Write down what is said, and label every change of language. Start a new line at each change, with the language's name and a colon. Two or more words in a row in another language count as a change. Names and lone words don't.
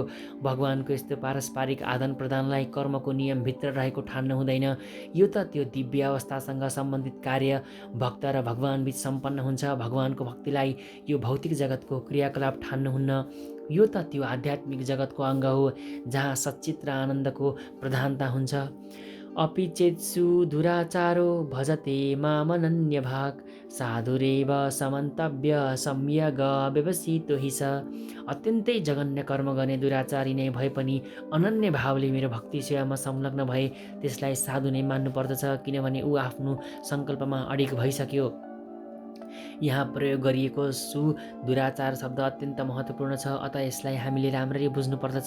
Nepali: भगवानको यस्तो पारस्परिक आदान प्रदानलाई कर्मको नियमभित्र रहेको ठान्नु हुँदैन। यो त त्यो दिव्य अवस्थासँग सम्बन्धित कार्य भक्त र भगवानबीच सम्पन्न हुन्छ। भगवानको भक्तिलाई यो भौतिक जगतको क्रियाकलाप ठान्नुहुन्न। यो त त्यो आध्यात्मिक जगतको अङ्ग हो जहाँ सच्चित र आनन्दको प्रधानता हुन्छ।
Sanskrit: अपि चेत्सु दुराचारो भजते मामनन्य भाग साधुरेव समन्तव्य सम्यग व्यवसितो हि स।
Nepali: अत्यन्तै जघन्य कर्म गर्ने दुराचारी नै भए पनि अनन्य भावले मेरो भक्ति सेवामा संलग्न भए त्यसलाई साधु नै मान्नु पर्दछ, किनभने ऊ आफ्नो सङ्कल्पमा अडिग भइसक्यो। यहाँ प्रयोग गरिएको दुराचार शब्द अत्यन्त महत्त्वपूर्ण छ, अतः यसलाई हामीले राम्ररी बुझ्नुपर्दछ।